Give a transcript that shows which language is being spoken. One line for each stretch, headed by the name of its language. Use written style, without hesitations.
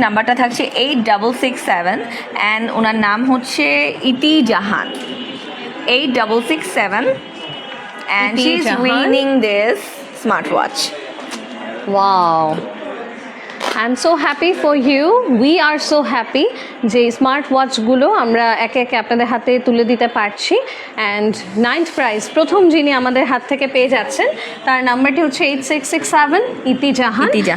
Bangla: নাম্বারটা থাকছে 8667 অ্যান্ড ওনার নাম হচ্ছে ইতি জাহান।
English: 8667 and she's winning this smartwatch. Wow. I am so happy
Bangla: for you, we are so happy যে স্মার্ট ওয়াচগুলো আমরা একে একে আপনাদের হাতে তুলে দিতে পারছি। অ্যান্ড 9th প্রাইজ প্রথম যিনি আমাদের হাত থেকে পেয়ে যাচ্ছেন তার নাম্বারটি হচ্ছে 8667 ইতি জাহান।